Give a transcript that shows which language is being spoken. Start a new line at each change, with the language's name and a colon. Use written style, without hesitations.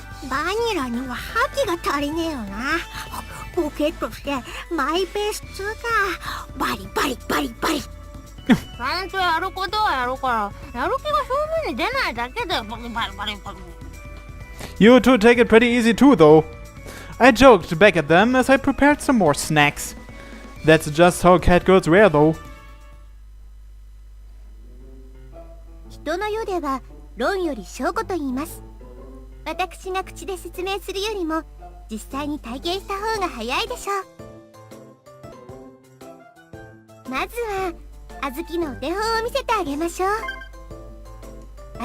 Japanese: バニラには覇気が足りねえよな。ボケとしてマイペース2か。バリバリバリバリ。ちゃんとやることはやるから、やる気が表面に出ないだけでバリバリバリバリ。
English: You two take it pretty easy too, though. I joked back at them as I prepared some more snacks. That's just how cat girls were, though.
Japanese: 人の世では論より証拠と言います。私が口で説明するよりも実際に体験した方が早いでしょう。まずはあずきのお手本を見せてあげましょう。